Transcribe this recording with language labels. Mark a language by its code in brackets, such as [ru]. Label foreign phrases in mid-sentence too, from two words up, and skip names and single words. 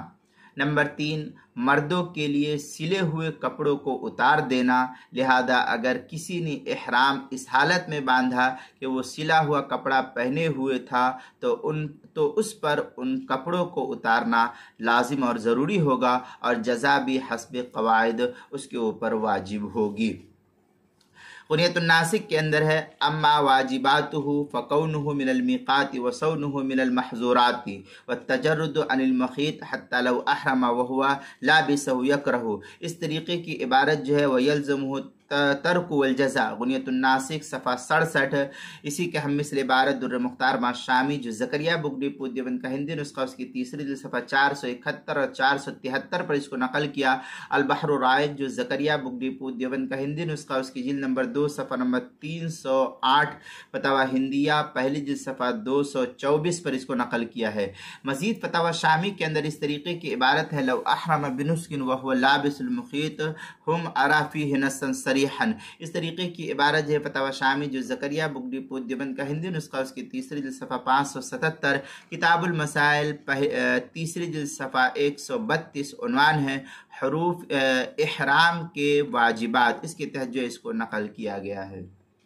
[ur] نمبر 3، مردوں کے لیے سلے ہوئے کپڑوں کو اتار دینا، لہذا اگر کسی نے احرام اس حالت میں باندھا کہ وہ سلا ہوا کپڑا پہنے ہوئے تھا تو اس پر ان کپڑوں کو اتارنا لازم اور ضروری ہوگا، اور جزا بھی حسب قواعد اس کے اوپر واجب ہوگی۔ غنیۃ الناسک کے اندر ہے، [ar] اما واجباتہ فکونہ من المیقات وصونہ من المحظورات والتجرد عن المخیط حتی لو احرم وہو لابسہ یکرہ۔ [ur] اس طریقے کی عبارت جو ہے [ar] ویلزمہ ترک والجزا، [ur] غنیۃ الناسک صفحہ 67۔ اسی کے ہم مثل عبارت در مختار ما شامی جو زکریا بگٹی پور دیوبند کا ہندی نسخہ اس کی تیسری جلد صفحہ 471 اور 473 پر اس کو نقل کیا۔ البحر الرائق جو زکریا بگٹی پور دیوبند کا ہندی نسخہ اس کی جلد نمبر 2 صفحہ نمبر 308، فتاوی ہندیہ پہلی جلد صفحہ 224 پر اس کو نقل کیا ہے۔ مزید فتاوی شامی کے اندر اس طریقے کی عبارت ہے، [ar] لو احرم بنسک وهو لابس المخیط ہم ارا فیہ نصا صریحا۔ [ur] اس طریقے کی عبارت ہے فتاوی شامی جو زکریا بگٹی پور دیوبند کا ہندی نسخہ اس کی تیسری جلد صفحہ 577، کتاب المسائل تیسری جلد صفحہ 132، عنوان ہے حروف احرام کے واجبات، اس کے تحت جو اس کو نقل کیا گیا ہے۔